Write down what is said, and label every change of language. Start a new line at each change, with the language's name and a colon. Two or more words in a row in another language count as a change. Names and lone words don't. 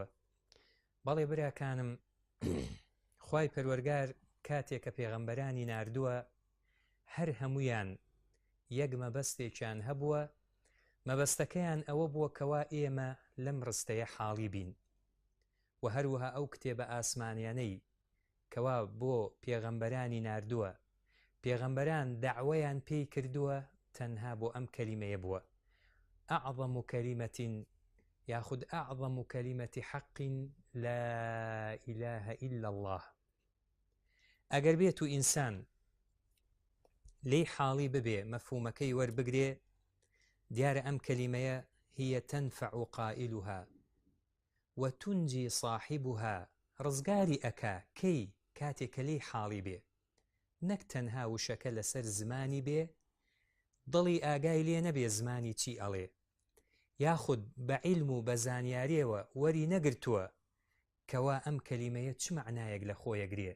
Central Kurdish: بەڵێ براکانم، خوای پەروەرگار کاتێک کە پێغەمبەرانی ناردووە هەر هەمویان یەک مەبەستێکیان هەبووە، مەبەستەکەیان ئەوە بووە کەوا ئێمە لەم ڕستەیە حاڵی بین. و هەروەها ئەو کتێبە ئاسمانیانەی کەوا بۆ پێغەمبەرانی ناردووە، پێغەمبەران دەعوەیان پێی کردووە تەنها بۆ ئەم کەلیمەیە بووە.
Arabic: أعظم كلمة ياخذ أعظم كلمة حق لا إله إلا الله.
Central Kurdish: ئەگەر بێت و ئینسان لێی حاڵی ببێ، مەفهومەکەی وەربگرێ، دیارە ئەم کەلیمەیە
Arabic: هي تنفع قائلها وتنجي صاحبها.
Central Kurdish: ڕزگاری ئەکا کەی کاتێک کە لێی حاڵی بێ، نەک تەنها وشەکە لەسەر زمانی بێ، دڵی ئاگای لێ نەبێ زمانی چی ئەڵێ، یاخود بە عیلم و بە زانیاریەوە وەری نەگرتووە کەوا ئەم کەلیمەیە چ معنایەک لە خۆیەگرێ.